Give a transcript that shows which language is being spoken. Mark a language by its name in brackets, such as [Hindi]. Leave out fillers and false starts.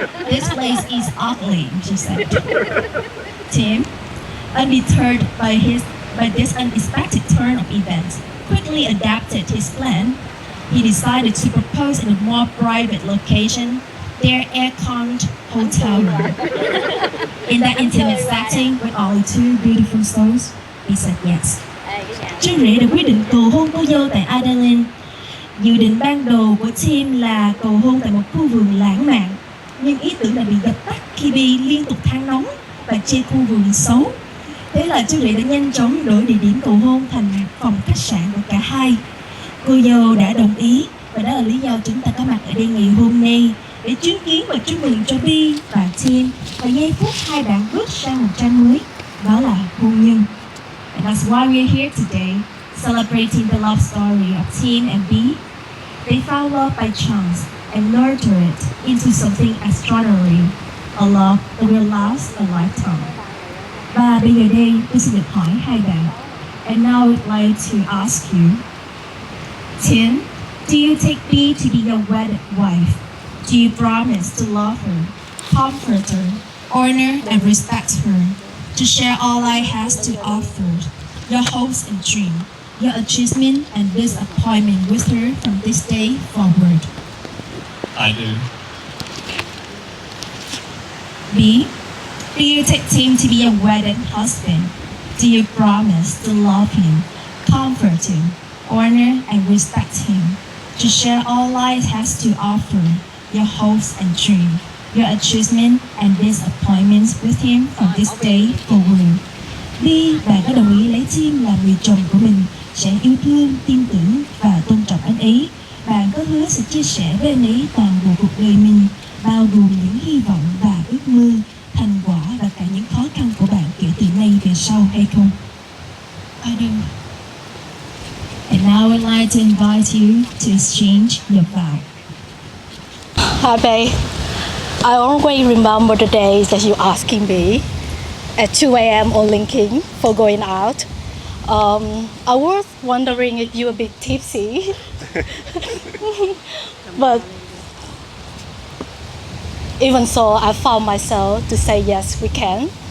[English] "This place is ugly," she said. Tim, undeterred by this unexpected turn of events, quickly adapted his plan. He decided to propose in a more private location, their air-conned hotel room. In that intimate setting with only two beautiful souls, he said yes. [Vietnamese] Chú rể đã quyết định cầu hôn cô dâu tại Adelaide. Dự định ban đầu của Tim là cầu hôn tại một khu vườn lãng mạn, nhưng ý tưởng đã bị dập tắt khi Bee liên tục than nóng và chê khu vườn xấu. Thế là chú rể đã nhanh chóng đổi địa điểm cầu hôn thành phòng khách sạn của cả hai. Cô dâu đã đồng ý và đó là lý do chúng ta có mặt ở đây ngày hôm nay để chứng kiến và chúc mừng cho Bee và Tim và giây phút hai bạn bước sang một trang mới, đó là hôn nhân. [English] And that's why we're here today, celebrating the love story of Tim and Bee. They found love by chance and nurtured it into something extraordinary, a love that will last a lifetime. [Vietnamese] Và bây giờ đây, tôi xin được hỏi hai bạn. [English] And now I would like to ask you, Tim, do you take Bee to be your wedded wife? Do you promise to love her, comfort her, honor and respect her, to share all life has to offer, your hopes and dreams, your achievement and disappointment with her from this day forward? I do. B. Do you take Tim to be a wedded husband? Do you promise to love him, comfort him, honor and respect him, to share all life has to offer, your hopes and dreams, your achievement and disappointments with him from this day forward? [Vietnamese] Bee, bạn có đồng ý lấy Tim làm người chồng của mình, sẽ yêu thương, tin tưởng và tôn trọng anh ấy. Bạn có hứa sẽ chia sẻ với anh ấy toàn bộ cuộc đời mình, bao gồm những hy vọng và ước mơ, thành quả và cả những khó khăn của bạn kể từ nay về sau hay không? [English] I do. And now I'd like to invite you to exchange your vow. Hi, babe. I always remember the days that you asking me at 2 a.m. on LinkedIn for going out. I was wondering if you were a bit tipsy, but even so, I found myself to say yes, we can.